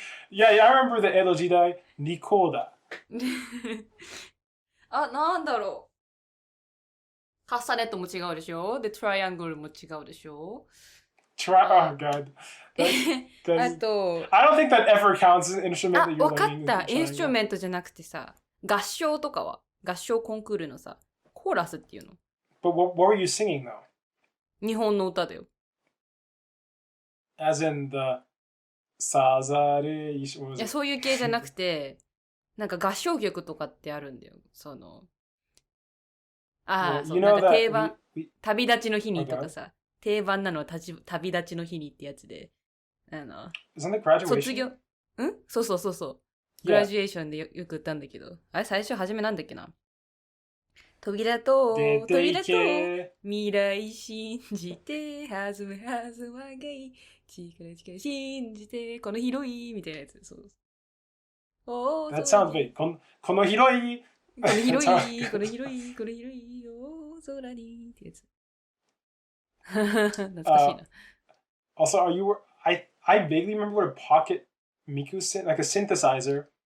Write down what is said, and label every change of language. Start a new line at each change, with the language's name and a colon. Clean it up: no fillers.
English: Yeah, I remember the
Japanese: 江戸時代、リコーダー。 あ、なんだろう。カスタネットも違うでしょ？で、トライアングルも違うでしょ？
English: Oh, God.
Japanese: あと、
English: I don't think that ever counts as an instrument that you're learning.
Japanese: わかった。インストゥルメントじゃなくてさ、合唱とかは合唱コンクールのさ、コーラスっていうの。
English: But what were you singing though?
Japanese: 日本の歌だよ。
English: As in the さざれいし。
Japanese: いや、そういう系じゃなくて、なんか合唱曲とかってあるんだよ。そうなんか定番、旅立ちの日にとかさ、定番なのは旅立ちの日にってやつで、卒業、そう。グラジュエーションでよく歌うんだけど、あれ最初初めなんだっけな。飛び立とう、未来信じて、はずまがい、力信じて、この広い、みたいなやつ。そう。
English: That sounds big.
Japanese: この広い、この広い、この広い、この広い、大空に、ってやつ。懐かしいな。
English: Also, I vaguely remember what a pocket Miku like a synthesizer.